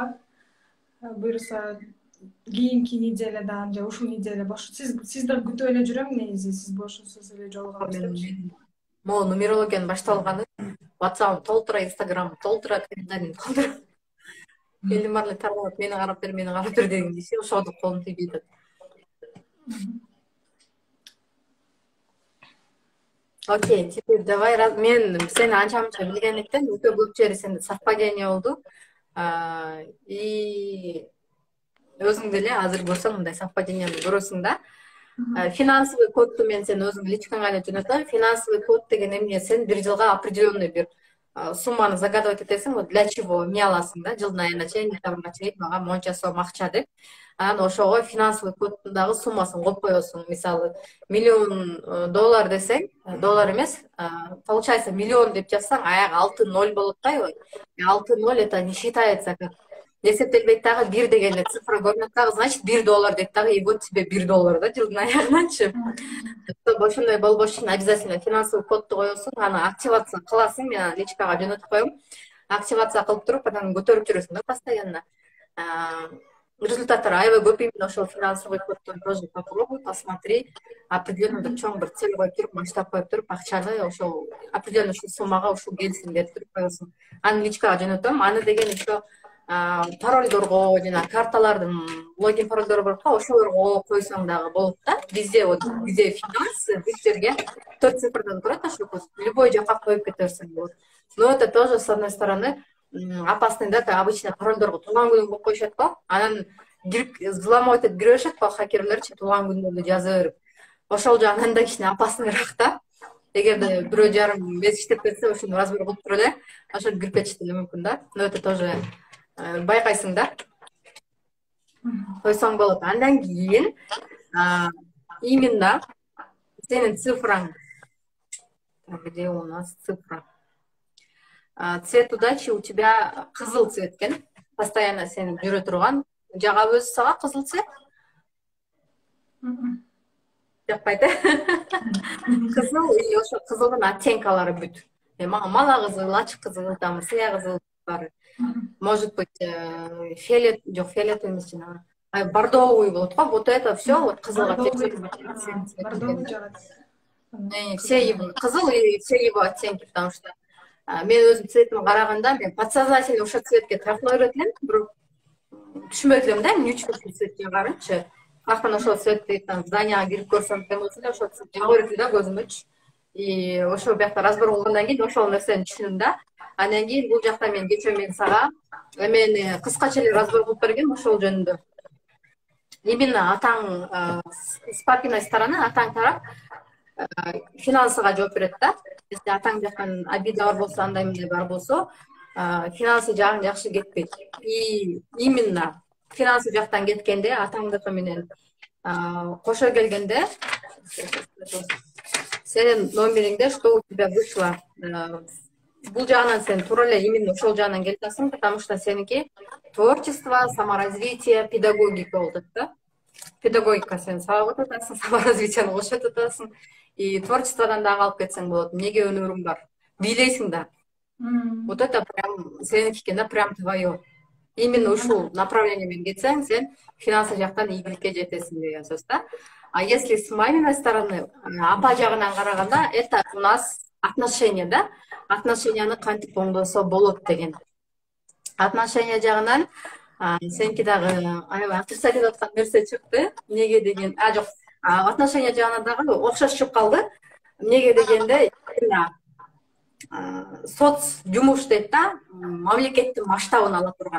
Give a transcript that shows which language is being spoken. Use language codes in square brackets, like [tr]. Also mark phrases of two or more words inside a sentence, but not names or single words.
[ky] Буюрса кийинки неделядан же ушул неделя бош. Сизди күтүп эле жүрөм негизи, сиз бошосуз эле жолугабыз депчи. Могу нумерологиянын башталганы, WhatsApp толтура, Instagram толтура, комментарий толтура. Элдин баары эле таралып, мени карап бер деген киши ошого колум тийбей атат. [ru] Окей, теперь давай, [ky] мен сени анча-мынча билгендиктен өтө көп жери сенде совпадение болду. И өзүң деле азыр көрсөң мындай совпаденияны көрөсүң да. Финансовый кодду мен сен өзүң личкаңа эле жөнөтөм. Финансовый код деген эмне? Сен бир жылга определенный бир сумманы загадывать этесиң, [ru] вот для чего [ky] эмне аласың да, жылдын айына чейин, декабрга чейин мага монча сом акча деп. Анан ошого финансовый коддун дагы суммасын коюп коесуң. Мисалы, $1,000,000 десең, доллар эмес, получается 1,000,000 деп жазсаң, аягы 6 0 болот да. 6 0 [ru] это не считается как [ky] эсептелбейт дагы, 1 деген эле цифра көрүнөт дагы, значит $1 дейт дагы, [ru] и вот тебе $1 да [ky] жылдын аягынанчы. Ошондой болбош үчүн обязательно финансовый кодду коесуң, аны активация кыласың, мен личкага жөнөтүп коем. Активация кылып туруп, анан көтөрүп жүрөсүң да постоянно. Результаттар аябай көп, именно ошол финансовый коддон [ru] тоже попробуй, посмотри. [ky] Определенно бир чоң бир цель коюп туруп, масштаб коюп туруп, акчаны ошол определенно ушул суммага ушул келсин деп туруп коесуң. Аны личкага жөнөтөм. Аны деген еще паролдорго жана карталардын логин паролдору бар го, ошолорго койсоң дагы болот да. Бизде [ru] вот где финансы, [ky] бул жерге 4 цифрдан турат ошол. Любой жака коюп кетерсиң болот. [ru] Но это тоже с одной стороны опасный, да, обычно [ky] паролдорго туулган күнүң коюп коюшат го. Анан взломать этип кире беришет го хакерлерчи, туулган күндөрдү жаза берип. Ошол жагынан да кичине опасныйраак да. Эгерде бирөө жарым бес иштеп кетсе, ошону разбор кылып туруп эле ошентип кирип кетиши деле мүмкүн да. [ru] Но это тоже [ky] байкайсың да. Койсоң болот. Андан кийин именно сенин цифраң, [ru] где у нас цифра? Цвет удачи у тебя кызыл цвет экен. [ky] Постоянно сен жүрө турган. Жагабы өзү сага кызыл цвет? Жакпайт э? Кызыл и ошо кызылдын оттенкалары бүт. Мага мала кызыл, ачык кызыл, там сыя кызыл бар. [ru] Может быть, [ky] фиолет, жок, фиолет эмес жанагы. Бордовый болот го. [ru] Вот это все вот [ky] кызылга [ru] все его [ky] кызыл [ru] и все его оттенки, потому что [ky] мен өзүм цветиме караганда, мен подсознательно ошол цветке тартыла берет элем, бирок түшүнбөйт элем да, эмне үчүн ушул цветке карынчы. Каяктан ошол цветти там зданияга кирип көрсөм экен болсо эле ошол цвет жага берет да көзүмөчү. И ошол биякта разбор кылгандан кийин ошол нерсени түшүндүм да. Андан кийин бул жакта мен кечээ сага эмени кыскача эле разбор кылып бергем ошол жөнүндө. [ru] Именно атаң с папиной стороны, [ky] атаң тарап финансыга жооп берет да. Если атаң жактан обида бар болсо, андай эмне бар болсо, финансы жагың жакшы кетпейт. И именно финансы жактан кеткенде, атаңдыкы менен кошо келгенде, сенин номериңде [ru] что у тебя вышло, [ky] бул жагынан сен туура эле именно ошол жагынан келип атасың, [ru] потому что сеники творчество, саморазвитие, педагогика [ky] болот да. Педагогика сен сабак өтүп атасың, саморазвитияны кошуп атасың. И творчестводан дагы алып кетсең болот. Эмнеге өнөрүң бар? Бийлейсиң да. Вот это прям сеники экен да, [ru] прям твое. [ky] Именно ушул направление менен кетсең, сен финансы жактан ийгиликке жетесиң деген сөз да. [ru] А если с маминой стороны, [ky] апа жагынан караганда, [ru] это у нас отношения, да? [ky] Отношенияны кантип оңдосо болот деген. Отношения жагынан сеники дагы аябай отрицать этип аткан нерсе чыкты. Эмнеге деген, жок. Отношения жагынан дагы окшош чыгып калды. Эмнеге дегенде, соц жумуш дейт да, мамлекеттин масштабын ала турган.